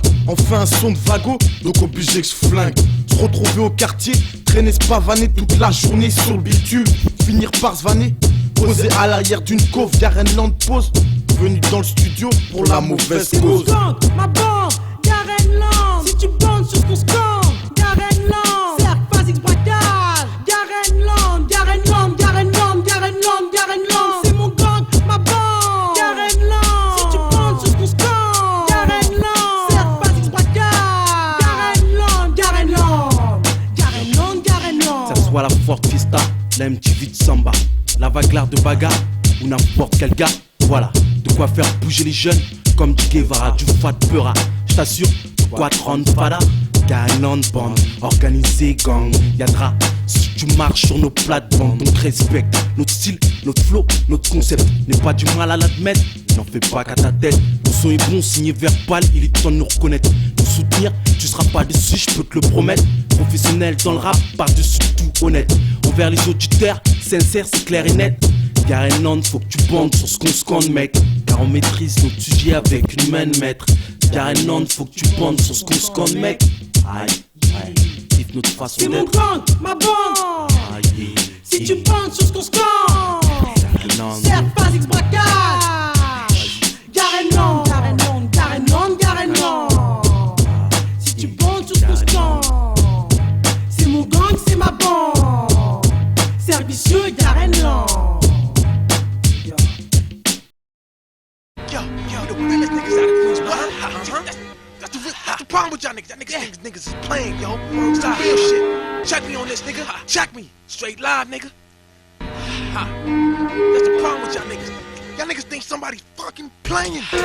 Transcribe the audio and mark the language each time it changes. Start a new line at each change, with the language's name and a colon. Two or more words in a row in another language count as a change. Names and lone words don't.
French: On fait un son de vago, donc obligé que je flingue. Se retrouver au quartier, traîner se pavaner toute la journée sur le bitume. Finir par se vanner, posé à l'arrière d'une cove. Garen Land pose, venu dans le studio pour la mauvaise cause. C'est mon gang, ma bande, Garen Land. Si tu bandes sur ce qu'on scande, Garen Land, cercle, phase X, braquage. Garen Land, Garen Land, Garen Land, Garen Land, Garen Land. C'est mon gang, ma bande, Garen Land. Si tu bandes sur ce qu'on scande, Garen Land, cercle, phase X, braquage. Garen Land, Garen Land, Garen Land, Garen Land. Ça soit la Ford Fiesta, la MTV de Samba, la Waglar de Baga ou n'importe quel gars. Voilà, de quoi faire bouger les jeunes comme du Guevara, du Fat Peura. J't'assure, de quoi te rendre fada. Garen Band, organisé gang, yadra. Si tu marches sur nos plates-bandes, donc respecte notre style, notre flow, notre concept. N'est pas du mal à l'admettre, n'en fais pas qu'à ta tête. Le son est bon, signé verbal, il est temps de nous reconnaître. Nous soutenir, tu seras pas déçu, je peux te le promettre. Professionnel dans le rap, par-dessus tout honnête. Envers les auditeurs, sincère, c'est clair et net. Garen Land, faut que tu bandes sur ce qu'on scande, mec. Car on maîtrise notre sujet avec une main de maître. Garen Land, faut que tu bandes sur ce qu'on scande, mec. Aïe, aïe, kiffe notre façon d'être. C'est mon gang, ma bande. Aïe, si tu bandes sur ce qu'on scande, cercle, phase X, braquage. Garen Land, Garen Land, Garen Land, Garen Land. Si tu bandes sur ce qu'on scande, c'est mon gang, c'est ma bande. Servicieux, Garen Land.
English: Yo, the realest niggas out of Queens, what? That's the problem with y'all niggas. Y'all niggas is playing, yo. It's the real shit. Check me on this, nigga. Check me. Straight live, nigga. That's the problem with y'all niggas. Y'all niggas think somebody's fucking playing.